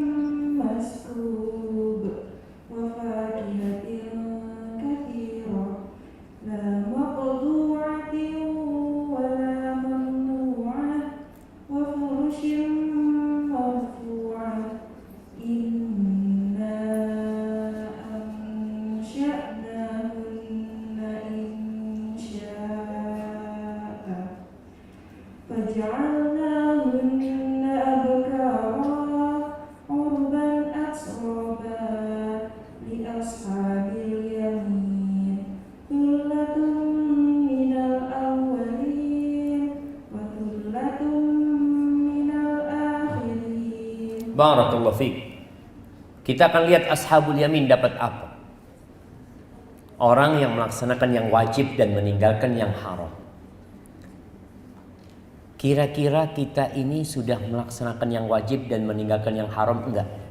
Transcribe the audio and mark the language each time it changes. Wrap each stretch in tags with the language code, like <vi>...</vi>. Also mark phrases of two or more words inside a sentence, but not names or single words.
<ar>مسكوب وفاكهة كثيرة لا مقطوعة ولا ممنوعة وفرش مرفوعة إنا أنشأناهن إنشاء فجعلناهن أبكارا عربا أترابا لأصحاب اليمين ثلة من الأولين وثلة من الآخرين. بارك الله فيك.</ar> <id>Kita akan lihat</id> <ar>أصحاب اليمين</ar> <id>dapat apa. Orang yang melaksanakan yang wajib dan meninggalkan yang haram. Kira-kira kita ini sudah melaksanakan yang wajib dan meninggalkan yang haram enggak?</id>